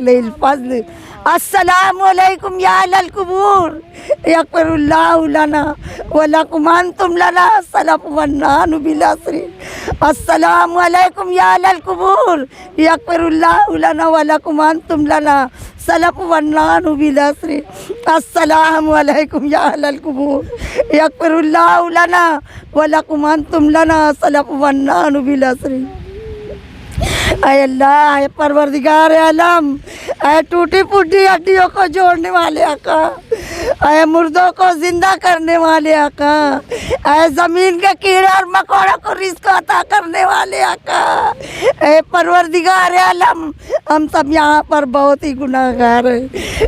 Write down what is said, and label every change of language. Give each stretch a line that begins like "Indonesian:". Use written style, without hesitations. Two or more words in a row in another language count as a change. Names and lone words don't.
Arabic: لل فضل، السلام عليكم يا أهل القبور، يغفر الله لنا ولكم أنتم لنا سلف ونحن بالأثر، السلام عليكم يا أهل القبور، يغفر الله لنا ولكم أنتم لنا سلف ونحن بالأثر، السلام عليكم يا أهل القبور، يغفر الله لنا ولكم أنتم لنا سلف ونحن بالأثر.
Hindi: ऐ अल्लाह, ऐ परवरदिगार आलम, ऐ टूटी फूटी हड्डियों को जोड़ने वाले आका, ऐ मुर्दों को जिंदा करने वाले आका, ऐ जमीन के कीड़े और मकोड़ों को रिज़्क़ अता करने वाले आका, ऐ परवरदिगार आलम, हम सब यहाँ पर बहुत ही गुनाहगार हैं।